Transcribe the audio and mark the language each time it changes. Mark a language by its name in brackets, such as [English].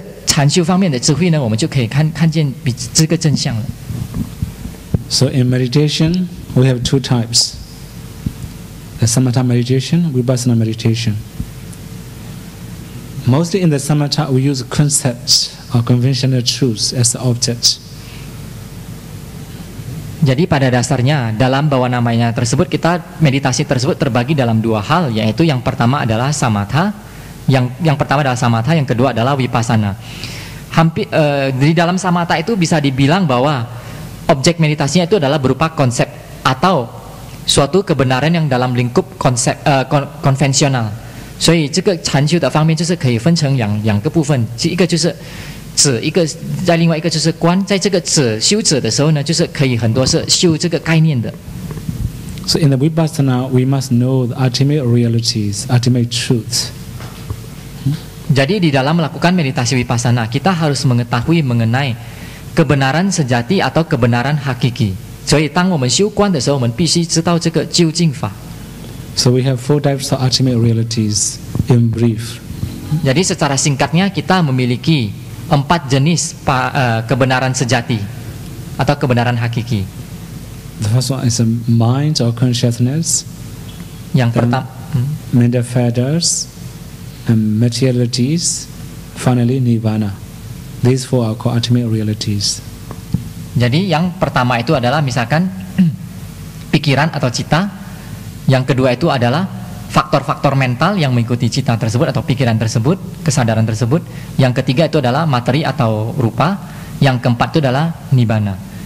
[Chinese] 禅修方面的智慧呢，我们就可以看见比这个真相了。 [English] So in meditation, we have two types: the samatha meditation, vipassana meditation. Mostly in the samatha, we use concepts or conventional truths as the object. [Indonesian] Jadi pada dasarnya dalam bawah namanya tersebut kita meditasi tersebut terbagi dalam dua hal, yaitu yang pertama adalah samatha, yang pertama adalah samatha, yang kedua adalah vipassana. Hampir di dalam samatha itu bisa dibilang bahwa objek meditasinya itu adalah berupa konsep atau suatu kebenaran yang dalam lingkup konsep konvensional. [Chinese] 所以这个禅修的方面就是可以分成两个部分，一个就是止，一个在另外一个就是观。在这个修止的时候呢，就是可以很多是修这个概念的。 [English] So in the vipassana, we must know the ultimate realities, ultimate truths. [Indonesian] Jadi di dalam melakukan meditasi vipassana, kita harus mengetahui mengenai kebenaran sejati atau kebenaran hakiki. [Chinese] 所以当我们修观的时候，我们必须知道这个究竟法。 [English] So we have four types of ultimate realities in brief. [Indonesian] Jadi secara singkatnya kita memiliki 4 jenis kebenaran sejati atau kebenaran hakiki. [English] The first one is a mind or consciousness. [Indonesian] Yang pertama, [English] mental factors and materialities. Finally, nirvana. These four are called ultimate realities. [Indonesian] Jadi yang pertama itu adalah misalkan pikiran atau cita. Yang kedua itu adalah faktor-faktor mental yang mengikuti cita tersebut atau pikiran tersebut, kesadaran tersebut. Yang ketiga itu adalah materi atau rupa. Yang keempat itu adalah nibbana.